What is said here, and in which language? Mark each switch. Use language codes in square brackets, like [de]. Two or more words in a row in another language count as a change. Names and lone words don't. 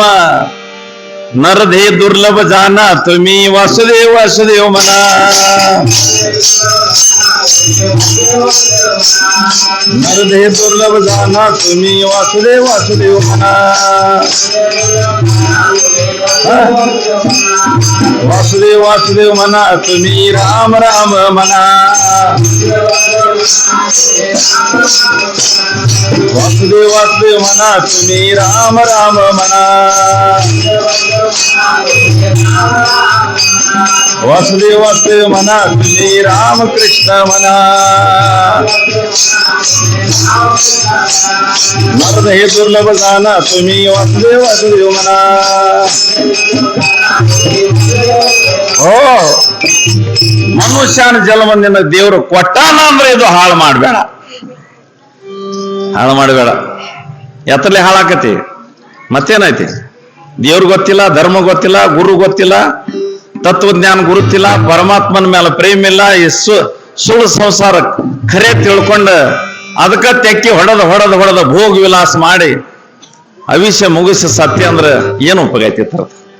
[mr] नरदेह दुर्लभ जाणा तुम्ही वासुदेव म्हणा. नरदेह दुर्लभ जाणा तुम्ही वासुदेव म्हणा. वासुदेव वासुदेव म्हणा तुम्ही राम राम म्हणा वासुदेव वासुदेव म्हणा तुम्ही राम राम म्हणा वासुदेव वासुदेव म्हणा तुम्ही राम कृष्ण म्हणा नारद हे दुर्लभ जाना तुम्ही वासुदेव वासुदेव म्हणा हो [kn] ಮನುಷ್ಯನ ಜನ್ಮದಿಂದ ದೇವರು ಕೊಟ್ಟಾನ ಅಂದ್ರೆ ಇದು ಹಾಳು ಮಾಡಬೇಡ ಎತ್ತಲೆ ಹಾಳಾಕತಿ ಮತ್ತೇನೈತಿ ದೇವ್ರ ಗೊತ್ತಿಲ್ಲ ಧರ್ಮ ಗೊತ್ತಿಲ್ಲ ಗುರು ಗೊತ್ತಿಲ್ಲ ತತ್ವಜ್ಞಾನ ಗುರುತಿಲ್ಲ ಪರಮಾತ್ಮನ ಮೇಲೆ ಪ್ರೇಮ ಇಲ್ಲ ಈ ಸುಳ್ಳು ಸಂಸಾರ ಖರೆ ತಿಳ್ಕೊಂಡ ಅದಕ್ಕ ತೆಕ್ಕಿ ಹೊಡೆದ ಭೋಗ ವಿಲಾಸ ಮಾಡಿ ಅವಿಷ್ಯ ಮುಗಿಸಿ ಸತ್ಯ ಅಂದ್ರೆ ಏನು ಉಪಯೋಗ ಐತಿ ತರದ